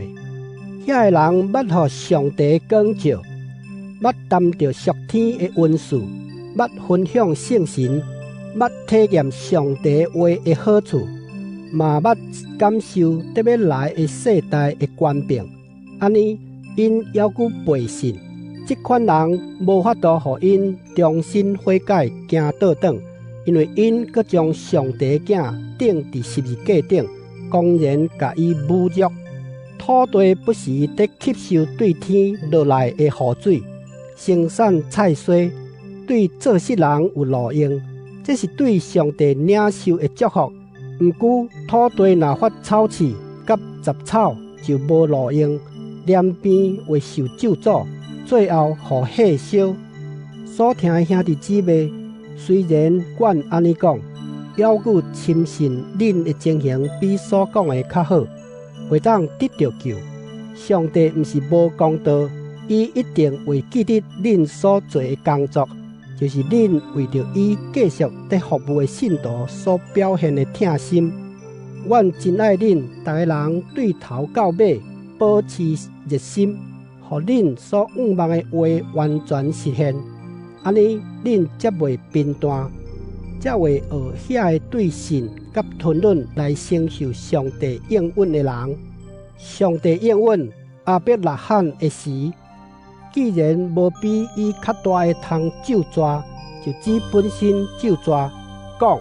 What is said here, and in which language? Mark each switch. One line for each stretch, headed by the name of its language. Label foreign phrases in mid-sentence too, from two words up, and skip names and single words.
Min Nan Chinese: 遐个人捌互上帝光照，捌担着属天的恩赐，捌分享圣神，捌体验上帝话的好处，嘛捌感受得要来的世代的权柄。安尼，因犹佫背信，即款人无法度互因重新悔改，行倒转，因为因佫将上帝囝钉伫十字架顶，公然甲伊侮辱。土地不时得吸收对天落来的雨水，生产菜蔬，对做事人有路用，这是对上帝领受的祝福。毋过土地若发草刺、甲杂草，就无路用，连边会受咒诅，最后互火烧。所听的兄弟姊妹，虽然阮安尼讲，犹佫深信恁的情形比所讲的较好，会当得到救。上帝毋是无公道，伊一定会记得恁所做的工作，就是恁为着伊继续在服务的信徒所表现的疼心。阮真爱恁，逐个人对头到尾保持热心，互恁所仰望的话完全实现。安尼，恁才袂贫惰，才会学遐个对信甲吞忍来承受上帝应允的人。上帝应允亚伯拉罕的时，既然无比伊较大的通咒抓，就只本身咒抓，讲：